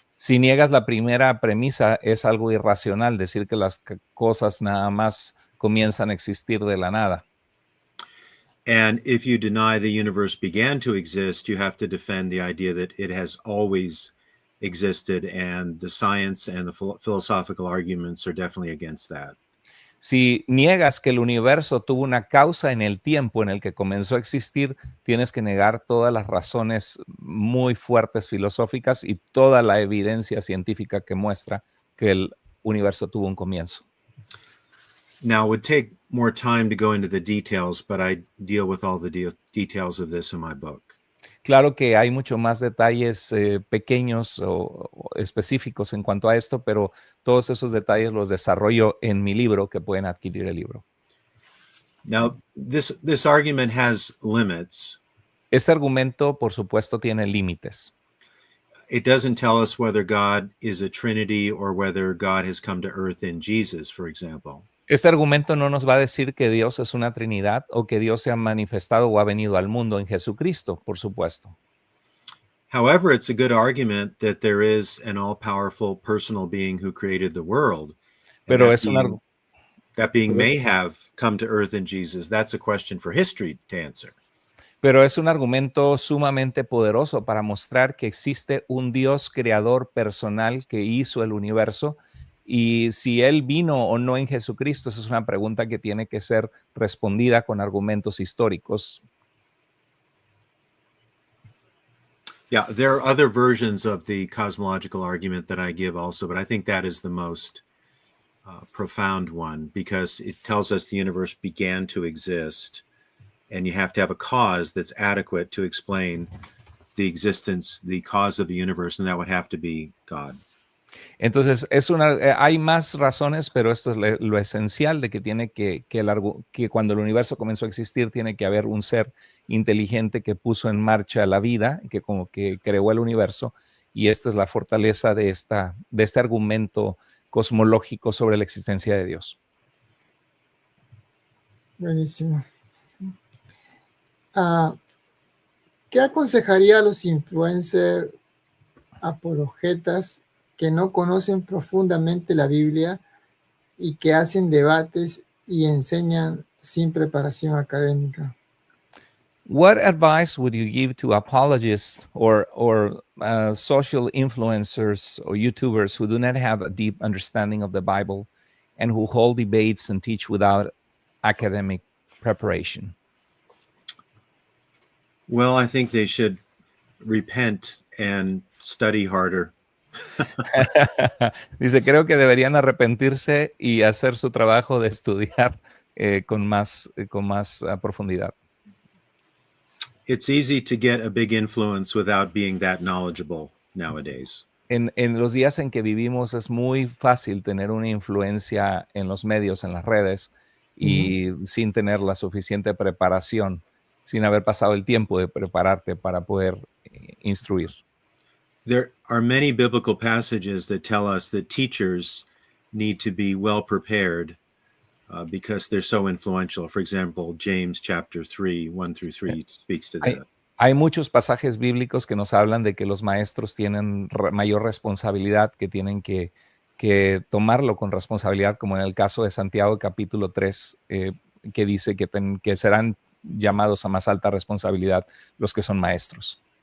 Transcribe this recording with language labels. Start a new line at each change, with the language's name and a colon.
Spanish: Si niegas la primera premisa, es algo irracional decir que las cosas nada más comienzan a existir de la nada.
English: And if you deny the universe began to exist, you have to defend the idea that it has always existed, and the science and the philosophical arguments are definitely against that.
Spanish: Si niegas que el universo tuvo una causa en el tiempo en el que comenzó a existir, tienes que negar todas las razones muy fuertes filosóficas y toda la evidencia científica que muestra que el universo tuvo un comienzo.
English: Now, it would take more time to go into the details, but I deal with all the details of this in my book.
Spanish: Claro que hay mucho más detalles pequeños o específicos en cuanto a esto, pero todos esos detalles los desarrollo en mi libro, que pueden adquirir el libro.
English: Now, this argument has limits.
Spanish: Este argumento, por supuesto, tiene límites.
English: It doesn't tell us whether God is a Trinity or whether God has come to earth in Jesus, for example.
Spanish: Este argumento no nos va a decir que Dios es una Trinidad o que Dios se ha manifestado o ha venido al mundo en Jesucristo, por supuesto.
English: However, it's a good argument that there is an all-powerful personal being who created the world.
Spanish: Pero
English: that being may have come to earth in Jesus. That's a question for history to answer.
Spanish: Pero es un argumento sumamente poderoso para mostrar que existe un Dios creador personal que hizo el universo. Y si él vino o no en Jesucristo, esa es una pregunta que tiene que ser respondida con argumentos históricos.
English: Yeah, there are other versions of the cosmological argument that I give also, but I think that is the most profound one, because it tells us the universe began to exist, and you have to have a cause that's adequate to explain the existence, the cause of the universe, and that would have to be God.
Spanish: Entonces, hay más razones, pero esto es lo esencial de que tiene que cuando el universo comenzó a existir, tiene que haber un ser inteligente que puso en marcha la vida, que como que creó el universo, y esta es la fortaleza de este argumento cosmológico sobre la existencia de Dios. Buenísimo. ¿Qué aconsejaría a los influencers apologetas que no conocen profundamente la Biblia y que hacen debates y enseñan sin preparación académica?
English: What advice would you give to apologists or social influencers or YouTubers who do not have a deep understanding of the Bible and who hold debates and teach without academic preparation? Well, I think they should repent and study harder.
Spanish: Dice, creo que deberían arrepentirse y hacer su trabajo de estudiar con más profundidad.
English: It's easy to get a big influence without being that knowledgeable nowadays.
Spanish: en los días en que vivimos es muy fácil tener una influencia en los medios, en las redes, y sin tener la suficiente preparación, sin haber pasado el tiempo de prepararte para poder instruir.
English: There are many biblical passages that tell us that teachers need to be well prepared because they're so influential. For example, James chapter 3, 1 through 3 speaks to that.
Spanish: Hay muchos pasajes bíblicos que nos hablan de que los maestros tienen mayor responsabilidad, que tienen que tomarlo con responsabilidad, como en el caso de Santiago capítulo 3, que dice que serán llamados a más alta responsabilidad los que son maestros.